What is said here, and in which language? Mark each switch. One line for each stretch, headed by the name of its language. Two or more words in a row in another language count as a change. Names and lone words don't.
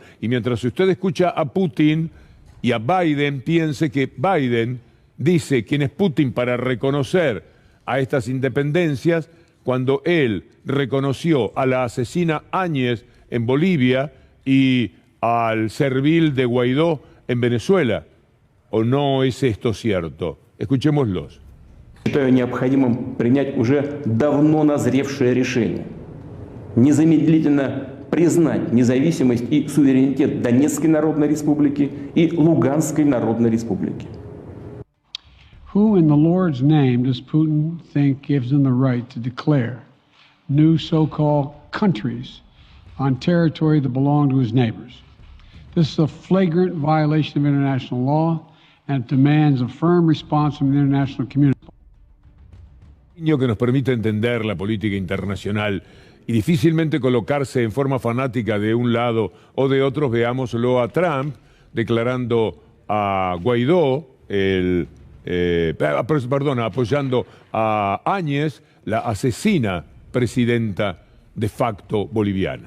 Spanish: Y mientras usted escucha a Putin y a Biden, piense que Biden dice quién es Putin para reconocer a estas independencias cuando él reconoció a la asesina Áñez en Bolivia y al servil de Guaidó en Venezuela. ¿O no es esto cierto? Escuchémoslos.
Russian: Считаю необходимым принять уже давно назревшее решение. Незамедлительно признать независимость и суверенитет Донецкой Народной Республики и Луганской Народной Республики.
English: Who in the Lord's name does Putin think gives him the right to declare new so-called countries on territory that belong to his neighbors? This is a flagrant violation of international law and demands a firm response from the international community.
Spanish: Que nos permite entender la política internacional y difícilmente colocarse en forma fanática de un lado o de otro. Veámoslo a Trump declarando a Guaidó, apoyando a Áñez, la asesina presidenta de facto boliviana.